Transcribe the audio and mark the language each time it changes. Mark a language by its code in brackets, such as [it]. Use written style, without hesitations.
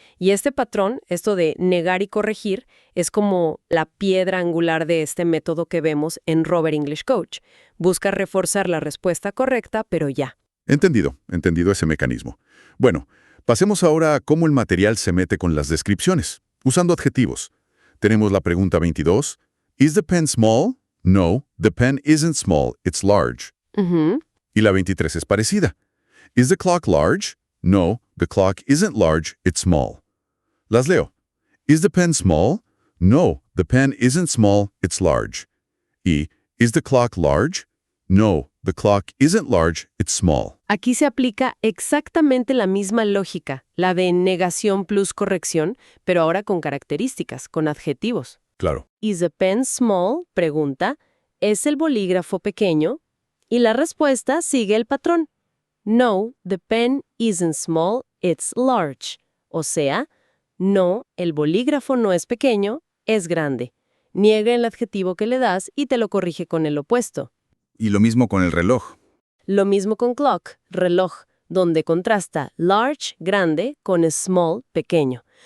[es] Y este patrón, esto de negar y corregir, es como la piedra angular de este método que vemos en Robert English Coach. Busca reforzar la respuesta correcta, pero ya. Entendido ese mecanismo. Bueno, pasemos ahora a cómo el material se mete con las descripciones, usando adjetivos. Tenemos la pregunta 22. [en] ¿Is the pen small? No, the pen isn't small, it's large. [es] Y la 23 es parecida. [en] ¿Is the clock large? No, the clock isn't large, it's small. [es] Las leo. [en] ¿Is the pen small? No, the pen isn't small, it's large. Y ¿is the clock large? No, the clock isn't large, it's small. [es] Aquí se aplica exactamente la misma lógica, la de negación plus corrección, pero ahora con características, con adjetivos. Claro. [en] ¿Is the pen small? [es] Pregunta. ¿Es el bolígrafo pequeño? Y la respuesta sigue el patrón. [en] No, the pen isn't small, it's large. [es] O sea, no, el bolígrafo no es pequeño, es grande. Niega el adjetivo que le das y te lo corrige con el opuesto. Y lo mismo con el reloj. Lo mismo con clock, reloj, donde contrasta large, grande, con small, pequeño.